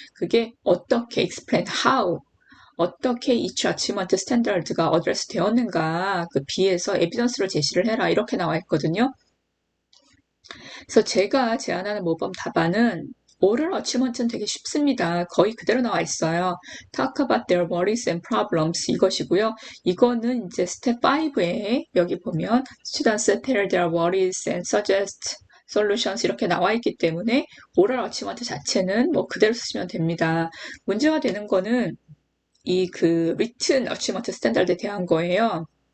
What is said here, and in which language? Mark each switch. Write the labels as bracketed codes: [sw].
[ko] 그게 어떻게 [en] explain how [ko] 어떻게 [en] each achievement standard [ko] 가 어드레스 되었는가 그 비해서 에비던스로 제시를 해라 이렇게 나와 있거든요. 그래서 제가 제안하는 모범 답안은 오럴 어치먼트는 되게 쉽습니다. 거의 그대로 나와 있어요. [en] Talk about their worries and problems [ko] 이것이고요. 이거는 이제 스텝 5에 여기 보면 [en] students tell their worries and suggest solutions [ko] 이렇게 나와 있기 때문에 오럴 어치먼트 자체는 뭐 그대로 쓰시면 됩니다. 문제가 되는 거는 이 그 [en] written achievement standard [ko] 에 대한 거예요.